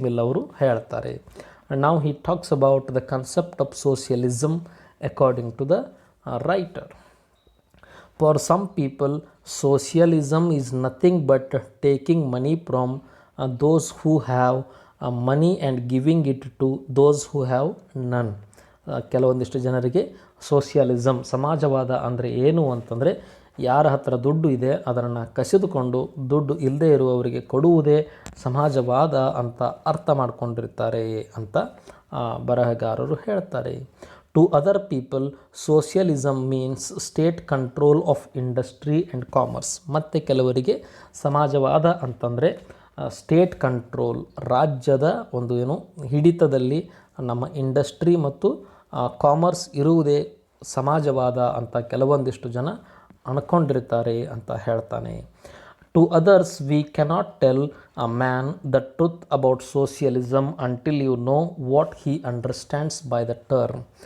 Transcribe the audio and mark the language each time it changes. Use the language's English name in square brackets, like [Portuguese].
[English] Mill [Kannada] ಅವರು ಹೇಳ್ತಾರೆ. [English] Now he talks about the concept of socialism according to the writer. For some people, socialism is nothing but taking money from those who have money and giving it to those who have none. [Kannada] ಕೆಲವೊಂದಿಷ್ಟು ಜನರಿಗೆ socialism, ಸಮಾಜವಾದ ಅಂದರೆ ಏನು ಅಂತಂದರೆ, ಯಾರ ಹತ್ರ ದುಡ್ಡು ಇದೆ ಅದನ್ನು ಕಸಿದುಕೊಂಡು ದುಡ್ಡು ಇಲ್ಲದೆ ಇರುವವರಿಗೆ ಕೊಡುವುದೇ ಸಮಾಜವಾದ ಅಂತ ಅರ್ಥ ಮಾಡಿಕೊಂಡಿರ್ತಾರೆ ಅಂತ ಬರಹಗಾರರು ಹೇಳ್ತಾರೆ. [English] To other people, socialism means state control of industry and commerce. [Kannada] ಮತ್ತು ಕೆಲವರಿಗೆ ಸಮಾಜವಾದ ಅಂತಂದರೆ ಸ್ಟೇಟ್ ಕಂಟ್ರೋಲ್, ರಾಜ್ಯದ ಒಂದು ಹಿಡಿತದಲ್ಲಿ ನಮ್ಮ ಇಂಡಸ್ಟ್ರಿ ಮತ್ತು ಕಾಮರ್ಸ್ ಇರುವುದೇ ಸಮಾಜವಾದ ಅಂತ ಕೆಲವೊಂದಿಷ್ಟು ಜನ ಅಂದ್ಕೊಂಡಿರ್ತಾರೆ ಅಂತ ಹೇಳ್ತಾನೆ. [English] To others, we cannot tell a man the truth about socialism until you know what he understands by the term.